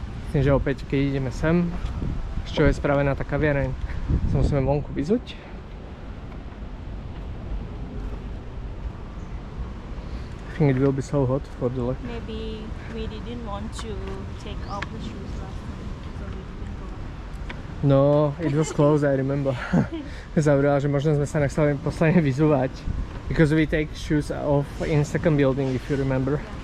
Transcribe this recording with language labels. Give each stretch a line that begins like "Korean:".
Slovak: Myslím, že opäť, keď ideme sem, z čoho je spravená tá kaviareň, sa musíme vonku vyzuť.
English: I think it will be so hot for the leg. Maybe we didn't want to take off the shoes last time, so we didn't go. No, it was close, I remember.
Slovak: Zavrela, že možno sme sa nechceli posledne vyzúvať.
English: Because we take shoes off in second building, if you remember.